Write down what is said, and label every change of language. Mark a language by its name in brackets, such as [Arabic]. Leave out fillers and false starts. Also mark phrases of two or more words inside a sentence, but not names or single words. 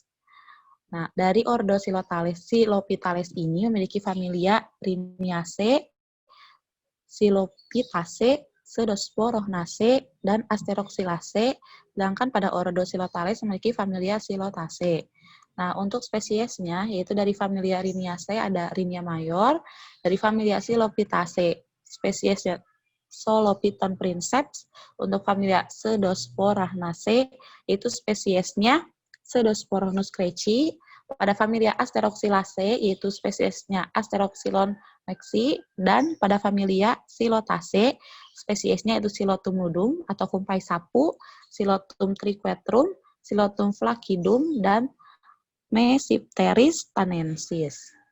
[Indonesian] Nah, dari ordo Silophytales ini memiliki familia Rhiniaceae, Silophytaceae, Pseudosporohnaceae, dan Asteroxylaceae, sedangkan pada ordo Silotales memiliki familia Silotaceae. Nah, untuk spesiesnya, yaitu dari familia Rhiniaceae ada Rhinia mayor, dari familia Silophytaceae, spesiesnya Solophyton princeps, untuk familia Pseudosporahnaceae, itu spesiesnya Pseudosporonus creci, pada familia Asteroxylaceae, yaitu spesiesnya Asteroxylon maxi, dan pada familia Silotaceae, spesiesnya itu Silotum nudum atau kumpai sapu, Silotum triquetrum, Silotum flaccidum, dan Mesipteris tanensis.